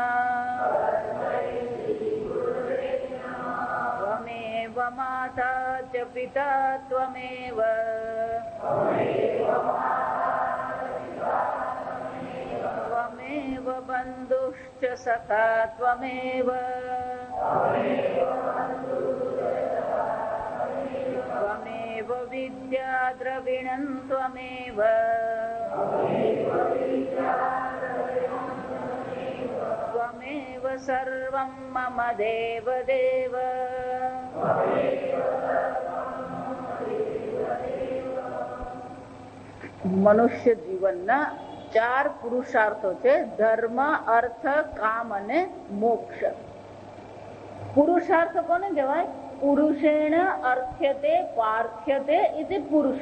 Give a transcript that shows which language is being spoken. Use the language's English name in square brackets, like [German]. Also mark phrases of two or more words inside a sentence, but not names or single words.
[Sanskrit] त्वमेव माता च पिता त्वमेव त्वमेव बन्धुश्च सखा त्वमेव त्वमेव विद्या द्रविणं त्वमेव त्वमेव सर्वं मम देव देव [Gujarati] મનુષ્ય જીવનના 4 પુરુષાર્થો છે: ધર્મ, અર્થ, કામ અને મોક્ષ. પુરુષાર્થ કોને કહેવાય? [Sanskrit] પુરુષેણ અર્થ્યતે પાર્થ્યતે ઇતિ પુરુષ.